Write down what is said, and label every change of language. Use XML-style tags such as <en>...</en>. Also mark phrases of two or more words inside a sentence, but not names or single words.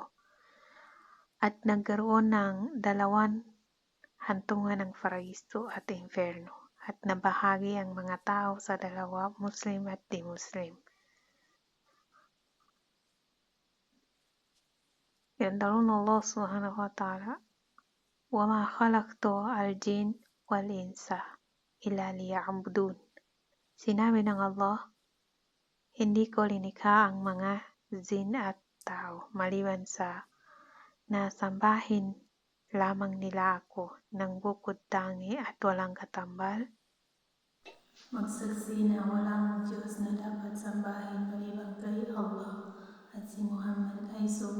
<tl>At nagkaroon ng dalawang hantungan ng paraiso at inferno at nabahagi ang mga tao sa dalawa, Muslim at di-Muslim.</tl> <ar>Yandalun الله سبحانه وتعالى, وَمَا خَلَقْتُ الْجِنَّ وَالْإِنسَ إِلَّا لِيَعْبُدُونِ.</ar> <tl>Sinabi ng Allah, hindi ko linikha ang mga jin at tao maliban sa nasambahin lamang nila ako ng bukod tangi at walang katambal. Magsaksi na walang Diyos na dapat sambahin maliban kay Allah at si Muhammad ay sugo</tl>